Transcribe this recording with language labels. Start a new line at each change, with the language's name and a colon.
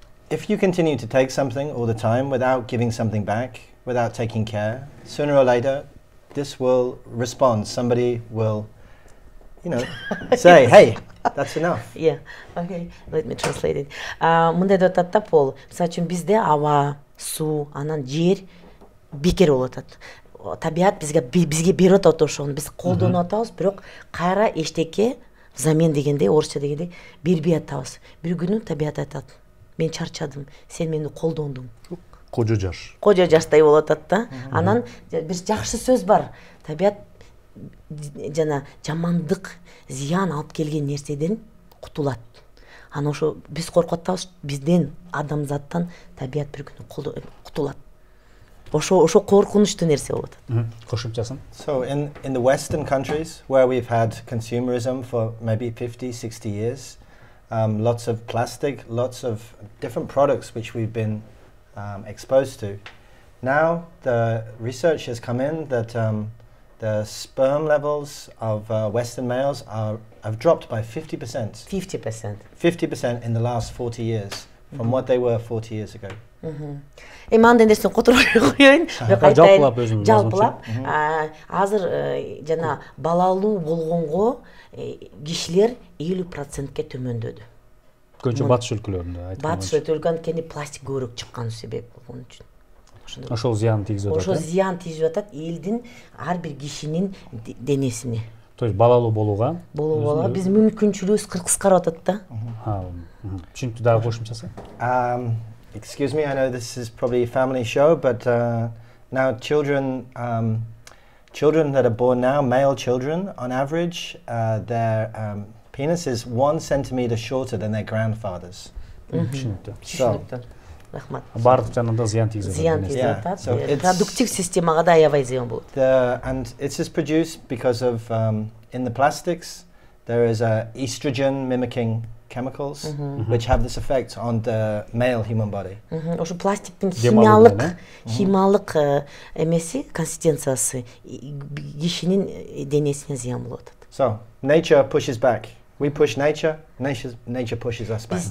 English: If you continue to take something all the time without giving something back, without taking care, sooner or later, this will respond. Somebody will, say, hey, that's enough. Yeah, okay, let me translate it.
Kyrgyz: Мындай деп атат да Пол, мисалы үчүн бизде аба, суу, анан жер бекер болуп атат. Табият бизге берип атат ошону, биз колдонуп атабыз, бирок кайра эчтеке замен дегендей, орусча дегендей бербей атабыз. Бир күнү табият айтат, мен чарчадым, сен мени колдондуң. Кожо жаш. Кожо жаштай болуп атат да. Анан бир жакшы сөз бар. Табият жана жамандык, зыян алып келген нерседен кутулат. Анан ошо биз коркуп атабыз, бизден адамзаттан табият бир күнү кутулат. Ошо коркунучтуу нерсе болот. Кошумчасын.
English: So in the Western countries where we've had consumerism for maybe 50, 60 years, lots of plastic, lots of different products which we've been exposed to. Now the research has come in that the sperm levels of Western males have dropped by 50%. 50%. 50% in the last 40 years from what they were 40 years ago.
Kyrgyz: Эми андай нерсени которой коеюн. Жалпылап, азыр жана балалуу болгонго кишилер 50%ке төмөндөдү. Көбүнчө батыш өлкөлөрүндө айтылган. Батыш өлкөлөрүндө кени пластик көбүрөөк чыккан себеп болгон үчүн. Ошол зыян тийгизип атат. Ошол зыян тийгизип атат элдин ар бир кишинин денесине.
Russian: То есть
Kyrgyz: балалуу болууга биз мүмкүнчүлүгүбүз кыскарып атат да. Түшүнүктүү, дагы кошумчасы?
English: Excuse me, I know this is probably a family show, but now children children that are born now, male children, on average, their penis is 1 centimeter shorter than their grandfather's.
Kyrgyz: Түшүнүктүү. Рахмат. Бардык жанында зыян тийгизет. Зыян тийгизет атат. Продуктив системага да аябай зыян болот.
English: And it's just produced because of in the plastics there is estrogen mimicking chemicals which have this effect on the male human body.
Kyrgyz: Ошо пластиктин химиялык эмеси, консистенциясы кишинин денесине зыян болуп атат.
English: So, nature pushes back. We push nature, nature pushes us back.